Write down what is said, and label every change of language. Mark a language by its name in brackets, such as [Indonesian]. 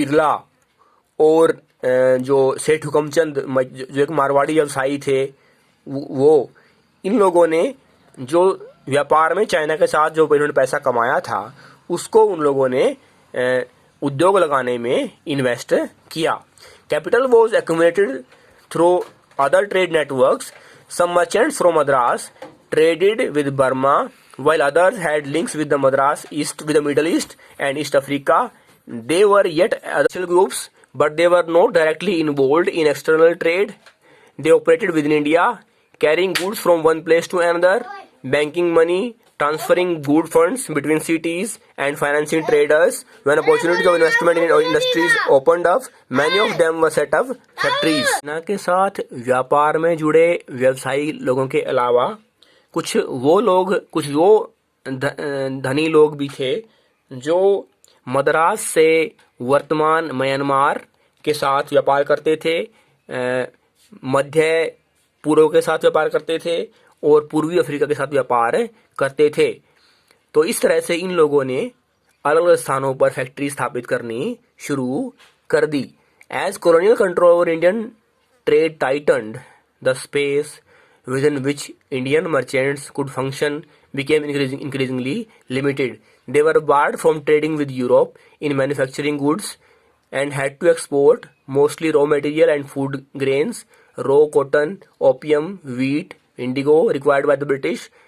[Hindi] बिरला और जो सेठ हुकमचंद जो एक मारवाड़ी व्यवसायी थे, वो इन लोगों ने जो व्यापार में चाइना के साथ जो इन्होंने पैसा कमाया था उसको उन लोगों ने उद्योग लगाने में इन्वेस्ट किया। [English] Capital was accumulated through other trade networks. Some merchants from Madras traded with Burma, while others had links with the Middle East and East Africa. They were yet other groups, but they were not directly involved in external trade. They operated within India, carrying goods from one place to another, banking money, transferring good funds between cities, and financing traders. When opportunities of investment in industries opened up, many of them were set up factories. [Hindi] China के साथ व्यापार में जुड़े व्यवसायी लोगों के अलावा कुछ वो धनी लोग भी थे जो मद्रास से वर्तमान म्यांमार के साथ व्यापार करते थे, मध्य पूर्व के साथ व्यापार करते थे और पूर्वी अफ्रीका के साथ व्यापार करते थे। तो इस तरह से इन लोगों ने अलग अलग स्थानों पर फैक्ट्री स्थापित करनी शुरू कर दी। [English] As colonial control over Indian trade tightened, the space within which Indian merchants could function became increasingly limited. They were barred from trading with Europe in manufacturing goods and had to export mostly raw material and food grains, raw cotton, opium, wheat, indigo required by the British.